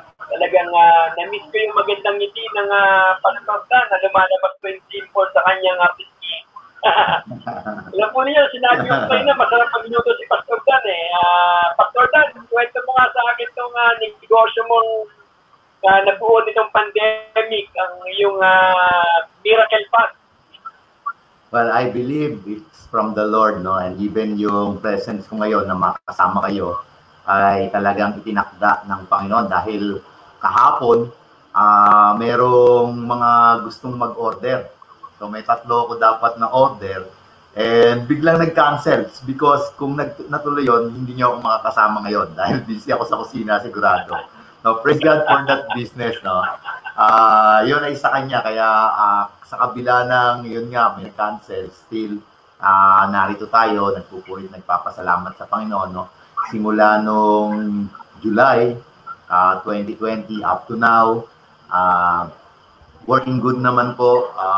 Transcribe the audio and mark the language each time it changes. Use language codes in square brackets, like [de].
[tl] Talagang na-miss ko yung magandang ngiti ng Pastor Dan na lumalabas po yung simple sa kanyang pisngi. Alam po niyo, sinabi ko kayo na masarap mag-minuto si Pastor Dan eh. Pastor Dan, kwento mo nga sa akin itong negosyo mong nabuo nitong pandemic, ang iyong miracle fast. [en] Well, I believe it's from the Lord, no? And even [tl] yung presence ko ngayon na makasama kayo ay talagang itinakda ng Panginoon dahil kahapon merong mga gustong mag-order. So may 3 ko dapat na order and biglang nag-cancel because kung natuloy yun, hindi niyo ako makakasama ngayon dahil busy ako sa kusina sigurado. No, praise God for that business, no. Yun ay sa kanya kaya sa kabila ng yun nga may cancel, still narito tayo, nagpupulit, nagpapasalamat sa Panginoon, no. Simula nung [en] July 2020 up to now, working good [tl] naman po.